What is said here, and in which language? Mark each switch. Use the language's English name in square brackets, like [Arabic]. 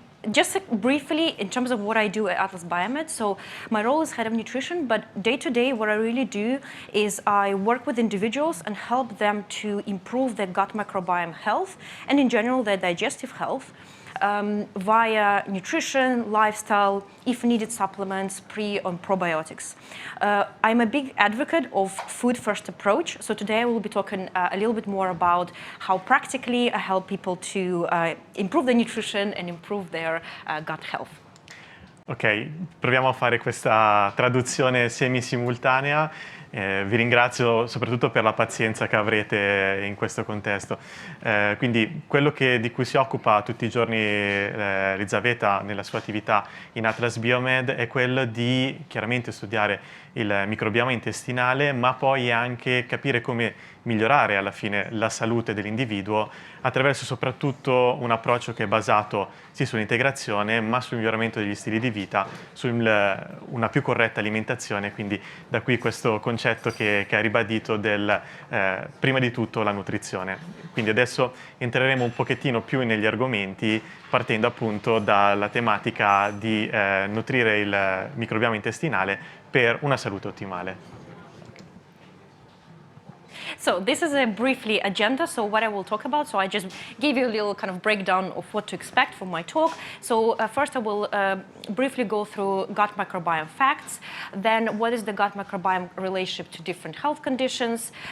[English] Just briefly, in terms of what I do at Atlas Biomed, so my role is head of nutrition, but day to day what I really do is I work with individuals and help them to improve their gut microbiome health and in general their digestive health via nutrition, lifestyle, if needed supplements, pre and probiotics. I'm a big advocate of food-first approach, so today I will be talking a little bit more about how practically I help people to improve their nutrition and improve their gut health. [Italian] Ok, proviamo a fare questa traduzione semi-simultanea. Vi ringrazio soprattutto per la pazienza che avrete in questo contesto. Quindi quello di cui si occupa tutti i giorni Lizaveta nella sua attività in Atlas Biomed è quello di chiaramente studiare il microbioma intestinale, ma poi anche capire come migliorare alla fine la salute dell'individuo attraverso soprattutto un approccio che è basato sì sull'integrazione, ma sul miglioramento degli stili di vita, su una più corretta alimentazione, quindi da qui questo concetto che ha ribadito del prima di tutto la nutrizione. Quindi adesso entreremo un pochettino più negli argomenti partendo appunto dalla tematica di nutrire il microbioma intestinale per una salute ottimale. [English] So this is a briefly agenda, so what I will talk about. So I just gave you a little kind of breakdown of what to expect from my talk. So first I will briefly go through gut microbiome facts, then what is the gut microbiome relationship to different health conditions.